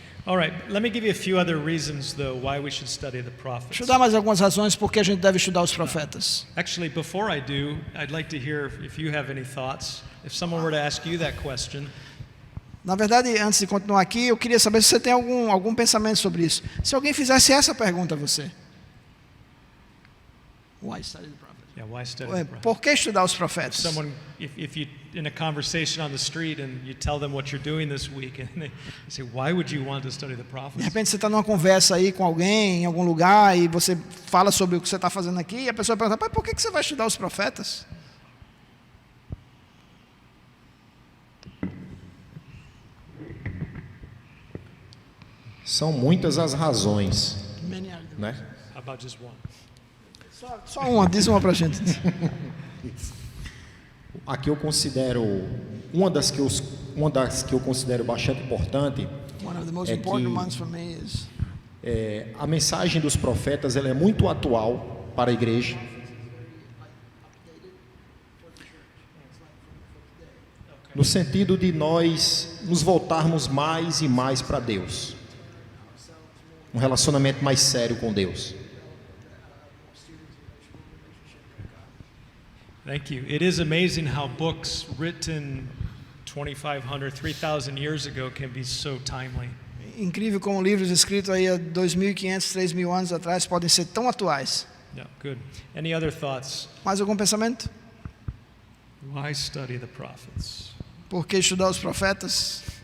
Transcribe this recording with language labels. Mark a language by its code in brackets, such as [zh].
[en] All right, let me give you a few other reasons though why we should study the prophets. [pt] Deixa eu dar mais algumas razões por que a gente deve estudar os profetas. [en] Actually, before I do, I'd like to hear if you have any thoughts. If someone were to ask you that question, [pt] Na verdade, antes de continuar aqui, eu queria saber se você tem algum pensamento sobre isso. Se alguém fizesse essa pergunta a você. [en] Why study the prophets? Yeah, why study the prophets? [pt] Por que estudar os profetas? [en] Someone, if you in a conversation on the street and you tell them what you're doing this week, and they say, why would you want to study the [pt] De [en] prophets? [pt] repente você está numa conversa aí com alguém em algum lugar e você fala sobre o que você está fazendo aqui e a pessoa pergunta, pai, por que você vai estudar os profetas? São muitas as razões, né? [en] How about just one? [pt] Só uma, diz uma pra gente. Aqui eu considero uma das que eu considero bastante importante. [en] One of the most [pt] É [en] important [pt] que- [en] ones for me is [pt] A mensagem dos profetas ela é muito atual para a igreja. No sentido de nós nos voltarmos mais e mais para Deus. Um relacionamento mais sério com Deus. [en] Thank you. It is amazing how books written 2,500, 3,000 years ago can be so timely. [pt] incrível como livros escritos aí há 2.500, 3.000 anos atrás podem ser tão atuais. [en] Yeah, good. Any other thoughts? [pt] Mais algum pensamento? [en] Why study the prophets? [pt] Por que estudar os profetas?